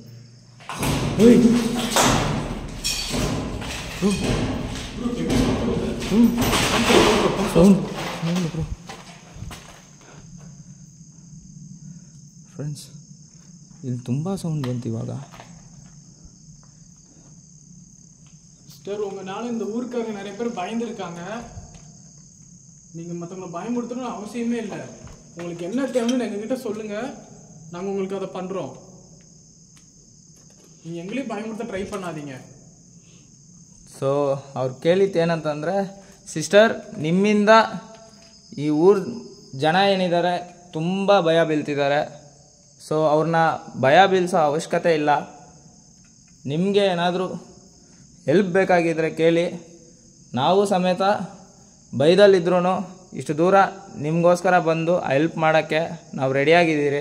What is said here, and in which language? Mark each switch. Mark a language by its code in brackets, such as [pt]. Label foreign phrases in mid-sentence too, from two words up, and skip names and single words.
[kn] ಫ್ರೆಂಡ್ಸ್, ಇಲ್ಲಿ ತುಂಬ ಸೌಂಡ್ ಬಂತು ಇವಾಗ. [ta] சிஸ்டர், உங்களால் இந்த ஊருக்காரங்க நிறைய பேர் பயந்துருக்காங்க. நீங்கள் மற்றவங்களை பயமுறுத்தணும்னு அவசியமே இல்லை. உங்களுக்கு என்ன தேவைன்னு எங்ககிட்ட சொல்லுங்கள், நாங்கள் உங்களுக்கு அதை பண்ணுறோம். நீங்கள் எங்களையும் பயமுறுத்த ட்ரை பண்ணாதீங்க. [kn] ಸೊ ಅವ್ರು ಕೇಳಿದ್ದು ಏನಂತಂದರೆ, ಸಿಸ್ಟರ್ ನಿಮ್ಮಿಂದ ಈ ಊರು ಜನ ಏನಿದ್ದಾರೆ ತುಂಬ ಭಯ ಬೀಳ್ತಿದ್ದಾರೆ. ಸೊ ಅವ್ರನ್ನ ಭಯ ಬೀಳಿಸೋ ಅವಶ್ಯಕತೆ ಇಲ್ಲ. ನಿಮಗೆ ಏನಾದರೂ ಹೆಲ್ಪ್ ಬೇಕಾಗಿದ್ದರೆ ಕೇಳಿ, ನಾವು ಸಮೇತ ಬೈದಲ್ಲಿದ್ರೂ ಇಷ್ಟು ದೂರ ನಿಮಗೋಸ್ಕರ ಬಂದು ಹೆಲ್ಪ್ ಮಾಡೋಕ್ಕೆ ನಾವು ರೆಡಿಯಾಗಿದ್ದೀರಿ.